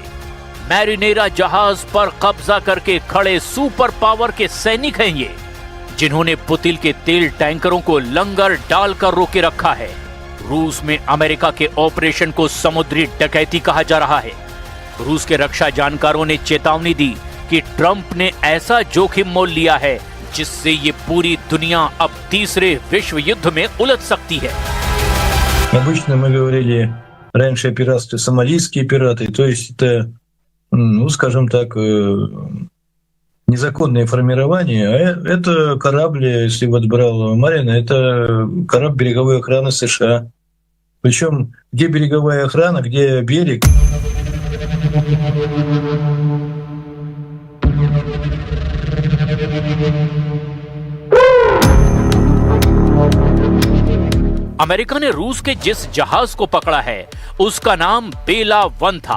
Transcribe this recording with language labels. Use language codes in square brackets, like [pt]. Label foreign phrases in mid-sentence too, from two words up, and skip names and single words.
[hi] मैरिनेरा जहाज पर कब्जा करके खड़े [en] super power [hi] के सैनिक हैं ये, जिन्होंने पुतिन के तेल टैंकरों को लंगर डालकर रोके रखा है। रूस में अमेरिका के ऑपरेशन को समुद्री डकैती कहा जा रहा है। रूस के रक्षा जानकारों ने चेतावनी दी कि ट्रंप ने ऐसा जोखिम मोल लिया है जिससे ये पूरी दुनिया अब तीसरे विश्व युद्ध में उलझ सकती है। [ru] Обычно мы говорили раньше о пиратстве, сомалийские пираты, то есть это, ну, скажем так, незаконные формирования. А это корабль, если вот брал Марина, это корабль береговой охраны США. Причем где береговая охрана, где берег. [hi] अमेरिका ने रूस के जिस जहाज को पकड़ा है उसका नाम बेला 1 था।